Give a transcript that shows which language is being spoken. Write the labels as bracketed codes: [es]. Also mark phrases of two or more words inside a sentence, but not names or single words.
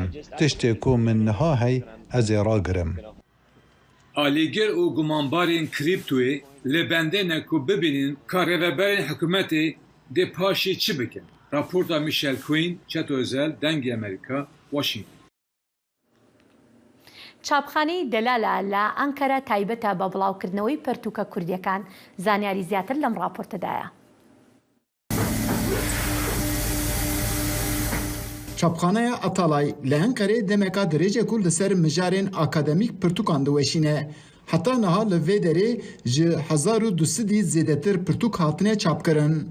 [ku] Tiştê ku min niha hey ez ê ragirim. Alîgir û gumanbarên krîptoyê li bendê ne ku bibînin ka rêveberên hikûmetê dê paşê çi bikin. Raporta Michel Quinn, Çeto Özel, Dengê Amerika, Washington. [ckb] چاپخانەی دەلالە لە ئەنکەرە تایبەتە بە بڵاوکردنەوەی پەرتووکە کوردیەکان زانیاری زیاتر لەم راپۆرتەدایە. [ku] Çapxaneya Atalay li Enqerê demeka dirêjê ku li ser mijarên akademîk pirtûkan diweşîne. Heta niha li vê derê ji 1200 zêdetir pirtûk hatine çapkirin.